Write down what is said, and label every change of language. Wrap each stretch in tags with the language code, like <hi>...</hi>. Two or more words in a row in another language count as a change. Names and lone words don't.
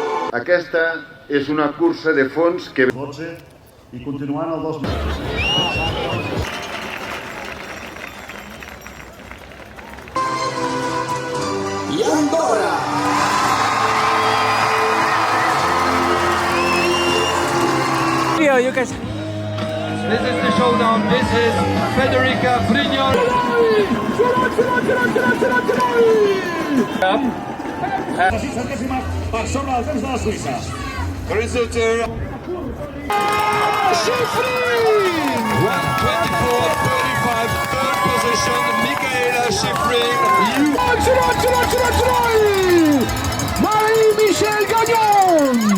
<ca>Aquesta és una cursa de fons que... 12 i continuant el 2 metres. I Andorra!</ca> <en>You guys. This is the showdown. This is Federica Brignon.</en> <ca>Per sobre del temps de la Suïssa. Resulter.</ca> <en>Schifrin! 1:24:35, third position, Michaela Schifrin. Marie-Michel Gagnon!</en>